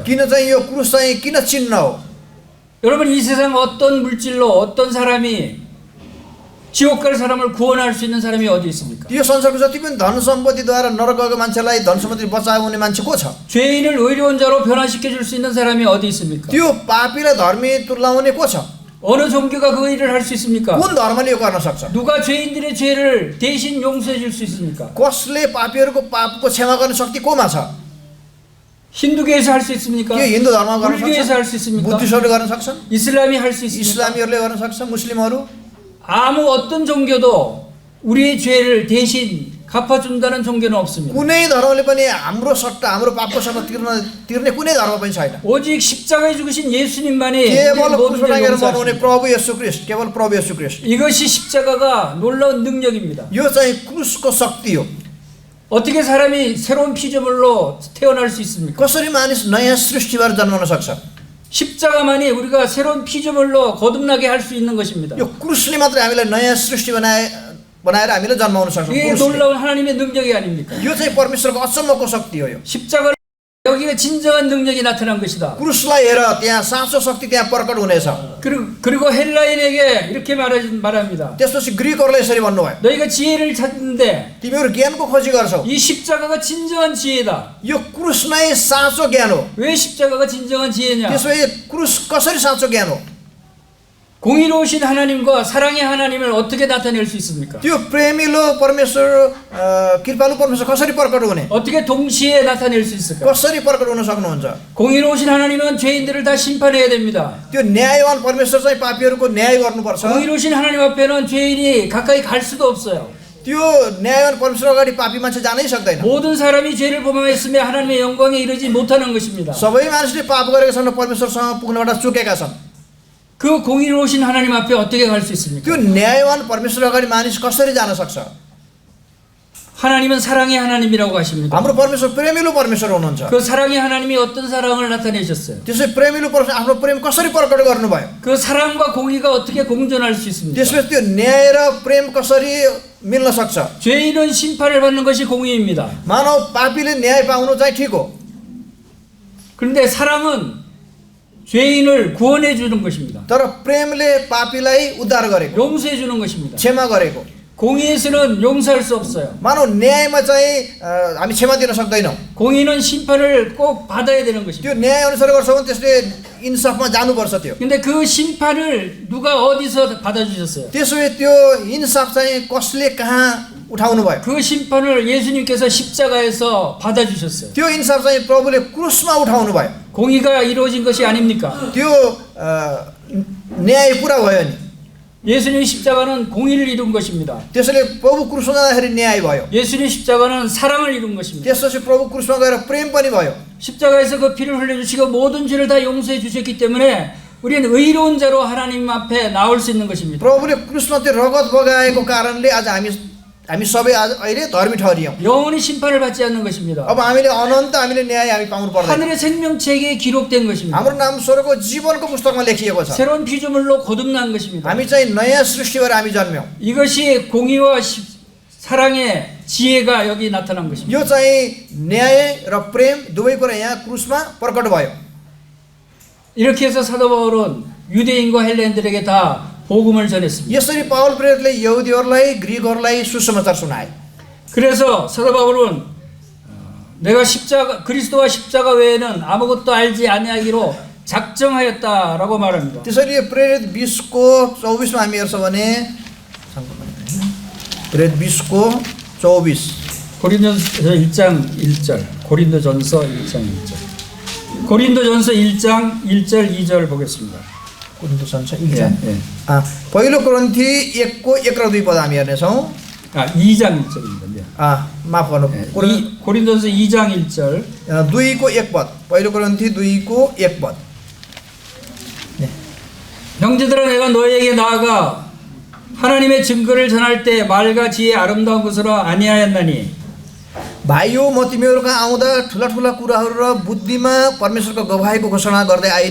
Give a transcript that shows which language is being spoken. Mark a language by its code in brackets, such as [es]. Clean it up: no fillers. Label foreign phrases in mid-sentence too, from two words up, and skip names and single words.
[ne] किन चाहिँ यो क्रुस चाहिँ किन चिन्ह हो। [ko] 여러분 이 세상 어떤 물질로 어떤 사람이 지옥 갈 사람을 구원할 수 있는 사람이 어디 있습니까? [ne] यो संसारको जति पनि धन सम्पत्तिद्वारा नरक गएको मान्छेलाई धन सम्पत्ति बचाउने मान्छे को छ? [ko] 죄인을 의로운 자로 변화시켜 줄 수 있는 사람이 어디 있습니까? [ne] त्यो पापीलाई धर्मी तुल्याउने को छ? [ko] 어느 종교가 그 일을 할 수 있습니까? [ne] कुन धर्मले यो गर्न सक्छ? [ko] 누가 죄인들의 죄를 대신 용서해 줄 수 있습니까? [ne] कसले पापीहरूको पापको क्षमा गर्ने शक्ति कोमा छ? [ko] 힌두교에서 할 수 있습니까? [ne] के हिन्दू धर्ममा गर्न [ko] 불교에서 할 수 [ne] सक्छ? [ko] 있습니까? [ne] बुद्धिस्टहरूले गर्न सक्छन्? [ko] 이슬람이 할 수 있습니까? [ne] इस्लामीहरूले गर्न सक्छ? मुस्लिमहरू? [ko] 아무 어떤 종교도 우리의 죄를 대신 갚아준다는 종교는 없습니다. [ne] कुनै धर्मले पनि हाम्रो सट्टा हाम्रो पापको सट्टा तिर्ने कुनै धर्म पनि छैन। [ko] 오직 십자가에 죽으신 예수님만이 [ne] केवल [ko] 우리의 모든 [ne] क्रुसमा [ko] 죄를 [ne] लागेर [ko] 용서하십니다. [ne] मर्नुहुने प्रभु येशू ख्रीष्ट, केवल प्रभु येशू ख्रीष्ट। [ko] 이것이 십자가가 놀라운 능력입니다. [ne] यो चाहिँ क्रुसको शक्ति हो। [ko] 어떻게 사람이 새로운 피조물로 태어날 수 있습니까? [ne] कसरी मानिस नयाँ सृष्टिबाट जन्मन सक्छ? [ko] 십자가만이 우리가 새로운 피조물로 거듭나게 할 수 있는 것입니다. [ne] यो क्रुसले मात्रै हामीलाई नयाँ सृष्टि बनाएर हामीले जन्माउन सक्छौँ। [ko] 이게 [ne] क्रुसले। [ko] 놀라운 하나님의 능력이 아닙니까? [ne] यो चाहिँ परमेश्वरको अचम्मको शक्ति हो। यो [ko] 십자가를 여기가 진정한 능력이 나타난 것이다. [ne] क्रुसलाई हेर, त्यहाँ साँचो शक्ति त्यहाँ प्रकट हुनेछ। [ko] 그리고 헬라인에게 이렇게 말합니다. [ne] त्यसपछि ग्रिकहरूलाई यसरी भन्नुभयो, [ko] 너희가 지혜를 찾는데 [ne] तिमीहरू ज्ञानको खोजी गर्छौ, [ko] 이 십자가가 진정한 지혜다. [ne] यो क्रुस नै साँचो ज्ञान हो। [ko] 왜 십자가가 진정한 지혜냐? [ne] त्यसो क्रुस कसरी साँचो ज्ञान हो? [ko] 공의로우신 하나님과 사랑의 하나님을 어떻게 나타낼 수 있습니까? [ne] त्यो प्रेमिलो परमेश्वर, कृपालु परमेश्वर कसरी प्रकट हुने? [ko] 어떻게 동시에 나타낼 수 있을까? [ne] कसरी प्रकट हुन सक्नुहुन्छ? [ko] 공의로우신 하나님은 죄인들을 다 심판해야 됩니다. [ne] त्यो न्यायवान परमेश्वर चाहिँ पापीहरूको न्याय गर्नुपर्छ। [ko] 공의로우신 하나님 앞에는 죄인이 가까이 갈 수도 없어요. [ne] त्यो न्यायवान परमेश्वर अगाडि पापी मान्छे जानै सक्दैन। [ko] 모든 사람이 죄를 범했으며 하나님의 영광에 이르지 못하는 것입니다. [ne] सबै मानिसले पाप गरेका छन् र परमेश्वरसँग पुग्नबाट चुकेका छन्। [ko] 그 공의로우신 하나님 앞에 어떻게 갈 수 있습니까? [ne] त्यो न्यायवान परमेश्वर अगाडि मानिस कसरी जान सक्छ? [ko] 하나님은 사랑의 하나님이라고 하십니다. [ne] हाम्रो परमेश्वर प्रेमिलो परमेश्वर हुनुहुन्छ। [ko] 그 사랑의 하나님이 어떤 사랑을 나타내셨어요? [ne] त्यसै प्रेमिलो परमेश्वर आफ्नो प्रेम कसरी प्रकट गर्नुभयो? [ko] 그 사랑과 공의가 어떻게 공존할 수 있습니까? [ne] त्यसपछि त्यो न्याय र प्रेम कसरी मिल्न सक्छ? [ko] 죄인은 심판을 받는 것이 공의입니다. [ne] मानव पापीले न्याय पाउनु चाहिँ ठिक हो, [ko] 그런데 사랑은 죄인을 구원해 주는 것입니다. [ne] तर प्रेमले पापीलाई उद्धार गरेको, [ko] 용서해 주는 것입니다. [ne] क्षमा गरेको। [ko] 공의에서는 용서할 수 없어요. [ne] मानव न्यायमा चाहिँ हामी क्षमा दिन सक्दैनौँ। [ko] 공의는 심판을 꼭 받아야 되는 것입니다. [ne] त्यो न्याय अनुसार गर्छौँ भने त्यसले इन्साफमा जानुपर्छ। त्यो [ko] 근데 그 심판을 누가 어디서 받아주셨어요? [ne] त्यसो त्यो इन्साफ चाहिँ कसले कहाँ उठाउनु भयो? [ko] 그 심판을 예수님께서 십자가에서 받아주셨어요. [ne] त्यो इन्साफ चाहिँ प्रभुले क्रुसमा उठाउनु भयो। [ko] 공의가 이루어진 것이 아닙니까? [ne] त्यो न्याय पुरा भयो नि। [ko] 예수님 십자가는 공의를 이룬 것입니다. [ne] त्यसैले प्रभु क्रुसमा जाँदाखेरि न्याय भयो। [ko] 예수님 십자가는 사랑을 이룬 것입니다. [ne] त्यसपछि प्रभु क्रुसमा गएर प्रेम पनि भयो। [ko] 십자가에서 그 피를 흘려주시고 모든 죄를 다 용서해 주셨기 때문에 우리는 의로운 자로 하나님 앞에 나올 수 있는 것입니다. [ne] प्रभुले क्रुसमा त्यो रगत बगाएको कारणले आज हामी सबै आज अहिले धर्मी ठहरियौँ। [ko] 영원히 심판을 받지 않는 것입니다. [ne] अब हामीले अनन्त हामीले न्याय हामी पाउनु पर्दैन। [ko] 하늘의 생명책에 기록된 것입니다. [ne] हाम्रो नाम स्वर्गको जीवनको पुस्तकमा लेखिएको छ। [ko] 새로운 피조물로 거듭난 것입니다. [ne] हामी चाहिँ नयाँ सृष्टिबाट हामी जन्म्यौँ। [ko] 이것이 공의와 사랑의 지혜가 여기 나타난 것입니다. [ne] यो चाहिँ न्याय र प्रेम दुवै कुरा यहाँ क्रुसमा प्रकट भयो। [ko] 이렇게 해서 사도 바울은 유대인과 헬라인들에게 다 복음을 전했습니다. [ne] यसरी पावल प्रेरितले यहुदीहरूलाई ग्रीकहरूलाई सुसमाचार सुनाए। [ko] 그래서 사도 바울은 내가 그리스도와 십자가 외에는 아무것도 알지 아니하기로 작정하였다라고 말합니다. [ne] त्यसरी प्रेरित 20को 24मा हामी हेर्छौँ भने प्रेरित 20को 24 [ko] 고린도전서 1장 1절. 고린도전서 1장 1절. 고린도전서 1장 1절 2절 보겠습니다. [ne] कोरिन्थोसन्स 1장 पहिलो कोरिन्थी 1को 1 र 2 पद हामी हेर्नेछौँ। [ko] 2장 1절입니다. [ne] माफ गर्नु, [ko] 고린도전서 2장 1절 [ne] 2को 1 पद, पहिलो कोरिन्थी 2को 1 पद। [ko] 형제들아 내가 너희에게 나아가 하나님의 증거를 전할 때 말과 지혜 아름다운 것으로 아니하였나니 [ne] भाइयो म तिमीहरू कहाँ आउँदा ठुला ठुला कुराहरू र बुद्धिमा परमेश्वरको गवाहीको घोषणा गर्दै आइन।